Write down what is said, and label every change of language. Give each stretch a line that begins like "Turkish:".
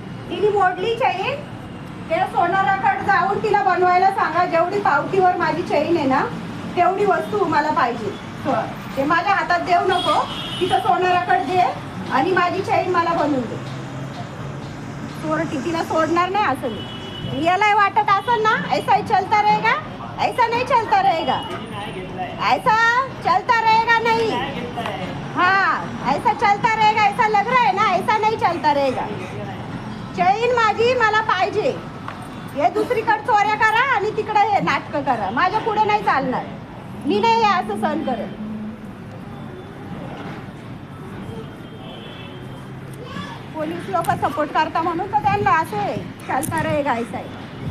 Marathi: तेवढी चैन त्या सोनाराकडे जाऊन तिला बनवायला सांगा. जेवढी पावतीवर माझी चैन आहे ना तेवढी वस्तू मला पाहिजे. ते माझ्या हातात देऊ नको, तिथं सोनाराकडे दे आणि माझी चैन मला बनवून दे. चोरटी तिला सोडणार नाही असं मी. याला वाटत असेल ना
Hindi: ऐसा ही चलता रहेगा, ऐसा नहीं चलता रहेगा, ऐसा चलता रहेगा नहीं. हाँ ऐसा चलता रहेगा, ऐसा लग रहा है ना, ऐसा नहीं चलता रहेगा.
Marathi: चैन माझी मला पाहिजे. हे दुसरीकडे चोऱ्या करा आणि तिकडे हे नाटकं करा, माझ्या पुढे नाही चालणार. मी नाही हे असं सहन करत. पोलीस लोक सपोर्ट करता म्हणून तर त्यांना असे
Hindi: चालता रहेगा ऐसा
Marathi: आहे.